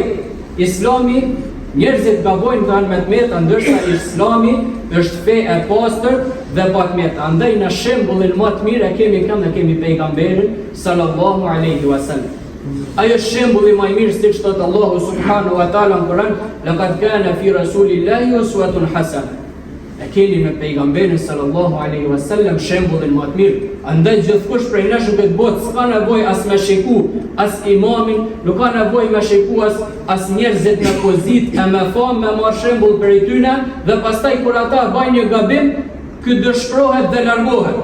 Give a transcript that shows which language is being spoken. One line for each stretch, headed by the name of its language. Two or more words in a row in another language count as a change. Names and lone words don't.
Albanian: Islami, njerëzit gabojnë dhe janë me të meta, ndërsa Islami është fe e pastër dhe pa të meta. Andaj në shembullin më të mirë e kemi kënd dhe kemi pejgamberin
Arabic: صلى الله عليه وسلم.
Albanian: Ajo shembulli më i mirë siç thot Allahu
Arabic: سبحانه وتعالى
Albanian: në Kur'an,
Arabic: لقد كان في رسول الله أسوة حسنة.
Albanian: E keni me pejgamberin
Arabic: صلى الله عليه وسلم
Albanian: shembullin më të mirë. Andaj gjithkush prej nesh në këtë botë s'ka nevojë as me shiku as imamin, nuk ka nevojë me shiku as njerëzit në pozitë e me famë me marr shembull prej tyre dhe pastaj kur ata bajnë një gabim, ky dëshpërohet dhe largohet.